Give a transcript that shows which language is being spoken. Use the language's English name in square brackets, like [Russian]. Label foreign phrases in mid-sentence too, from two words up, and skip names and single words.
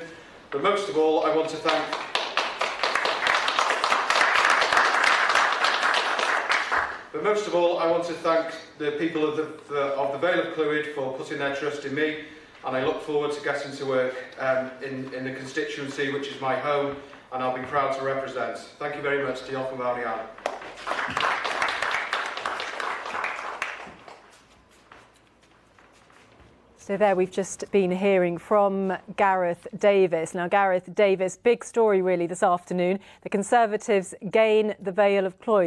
[English] But most of all, I want to thank the people of the Vale of Clwyd for putting their trust in me, and I look forward to getting to work in the constituency, which is my home, and I'll be proud to represent. Thank you very much. [Welsh] Diolch yn fawr iawn. [English] So there we've just been hearing from Gareth Davis. Now, Gareth Davis, big story really this afternoon. The Conservatives gain the Vale of Clwyd.